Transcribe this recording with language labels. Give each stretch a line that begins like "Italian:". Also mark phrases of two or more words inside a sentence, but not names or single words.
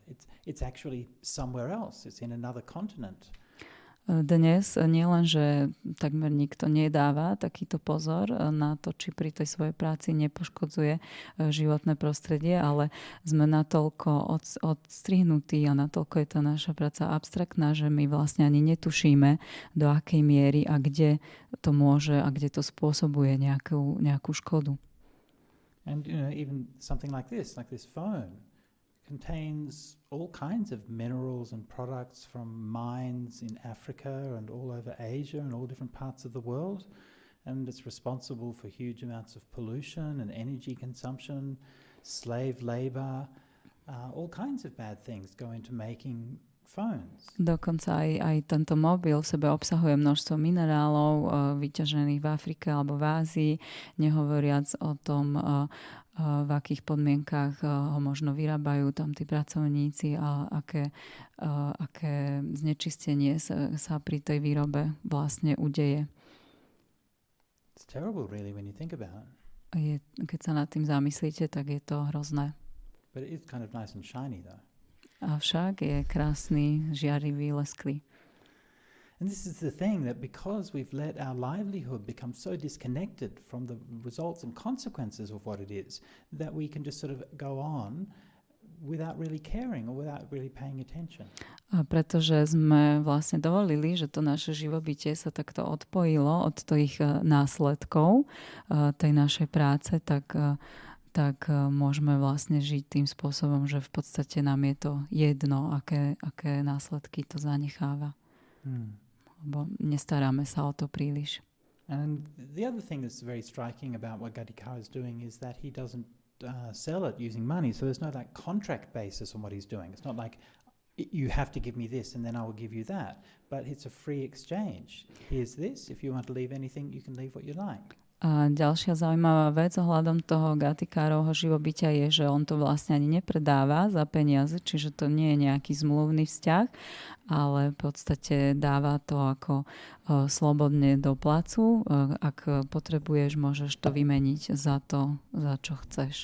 English: It's actually somewhere else. It's in another continent.
Slovak: Dnes nielen, že takmer nikto nedáva takýto pozor na to, či pri tej svojej práci nepoškodzuje životné prostredie, ale sme natoľko odstrihnutí a natoľko je tá naša práca abstraktná, že my vlastne ani netušíme, do akej miery a kde to môže a kde to spôsobuje nejakú škodu.
English: And even something like this phone, contains all kinds of minerals and products from mines in Africa and all over Asia and all different parts of the world. And it's responsible for huge amounts of pollution and energy consumption, slave labor, all kinds of bad things go into making phones.
Slovak: Dokonca aj tento mobil v sebe obsahuje množstvo minerálov vyťažených v Afrike alebo v Ázii, nehovoriac o tom, v akých podmienkách ho možno vyrábajú tam tí pracovníci a aké znečistenie sa pri tej výrobe vlastne udeje.
English: It's terrible really when you think about it.
Slovak: Keď sa nad tým zamyslíte, tak je to hrozné.
English: But it is kind of nice and shiny though.
Slovak: Avšak je krásny, žiarivý, lesklý.
English: And this is the thing, that because we've let our livelihood become so disconnected from the results and consequences of what it is, that we can just sort of go on without really caring or without really paying attention.
Slovak: A pretože sme vlastne dovolili, že to naše živobytie sa takto odpojilo od tých následkov tej našej práce, tak môžeme vlastne žiť tým spôsobom, že v podstate nám je to jedno, aké následky to zanecháva. Lebo nestaráme sa o to príliš.
English: And the other thing that's very striking about what Gatikara is doing is that he doesn't sell it using money. So there's no like contract basis on what he's doing. It's not like you have to give me this and then I will give you that. But it's a free exchange. Here's this. If you want to leave anything, you can leave what you like.
Slovak: A ďalšia zaujímavá vec ohľadom toho Gatikárovho živobytia je, že on to vlastne ani nepredáva za peniaze, čiže to nie je nejaký zmluvný vzťah, ale v podstate dáva to ako slobodne do placu. Ak potrebuješ, môžeš to vymeniť za to, za čo chceš.